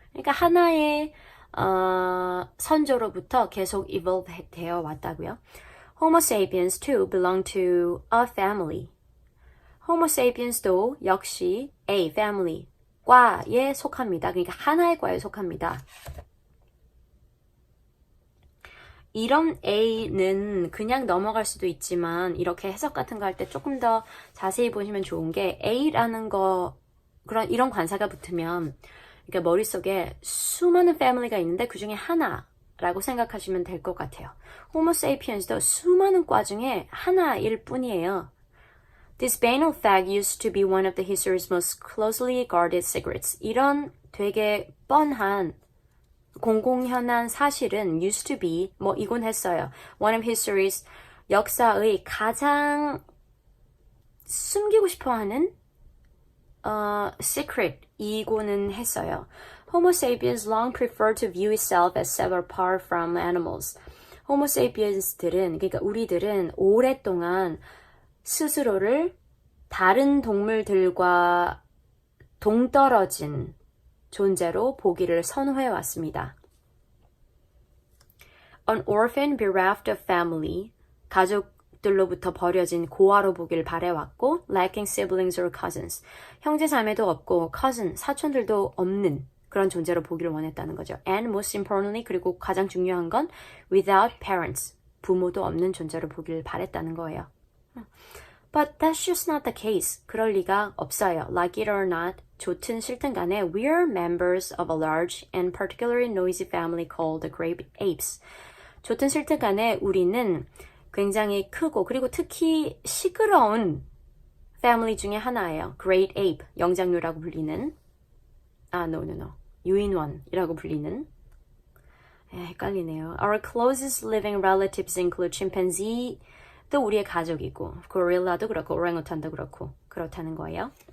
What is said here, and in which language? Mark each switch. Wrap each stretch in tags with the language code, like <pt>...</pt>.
<ko>그러니까 하나의 선조로부터 계속 evolve 되어 왔다고요.</ko> <en>Homo sapiens too belong to a family.</en> <ko>Homo sapiens도 역시 a family 과에 속합니다. 그러니까 하나의 과에 속합니다. 이런 A는 그냥 넘어갈 수도 있지만 이렇게 해석 같은 거 할 때 조금 더 자세히 보시면 좋은 게 A라는 거 이런 관사가 붙으면 그러니까 머릿속에 수많은 패밀리가 있는데 그 중에 하나라고 생각하시면 될 것 같아요. Homo sapiens도 수많은 과 중에 하나일 뿐이에요.</ko> <en>This banal fact used to be one of the history's most closely guarded secrets.</en> <ko>이런 되게 뻔한 공공연한 사실은</ko> <en>used to be</en> <ko>뭐 이곤 했어요.</ko> <en>One of history's</en> <ko>역사의 가장 숨기고 싶어하는 secret 이고는 했어요.</ko> <en>Homo sapiens long preferred to view itself as several apart from animals.</en> <ko>Homo sapiens들은 그러니까 우리들은 오랫동안 스스로를 다른 동물들과 동떨어진 존재로 보기를 선호해 왔습니다.</ko> <en>An orphan bereft of family,</en> <ko>가족들로부터 버려진 고아로 보기를 바래왔고,</ko> <en>lacking siblings or cousins,</en> <ko>형제 자매도 없고 cousin, 사촌들도 없는 그런 존재로 보기를 원했다는 거죠.</ko> <en>And most importantly,</en> <ko>그리고 가장 중요한 건</ko> <en>without parents,</en> <ko>부모도 없는 존재로 보기를 바랬다는 거예요.</ko> <en>But that's just not the case.</en> <ko>그럴 리가 없어요.</ko> <en>Like it or not,</en> <ko>좋든 싫든 간에</ko> <en>we're members of a large and particularly noisy family called the great apes.</en> <ko>좋든 싫든 간에 우리는 굉장히 크고 그리고 특히 시끄러운 패밀리 중에 하나예요. Great ape, 영장류라고 불리는 유인원이라고 불리는 헷갈리네요.</ko> <en>Our closest living relatives include chimpanzee</en> <ko>또 우리의 가족이고 고릴라도 그렇고 오랑우탄도 그렇고 그렇다는 거예요.</ko>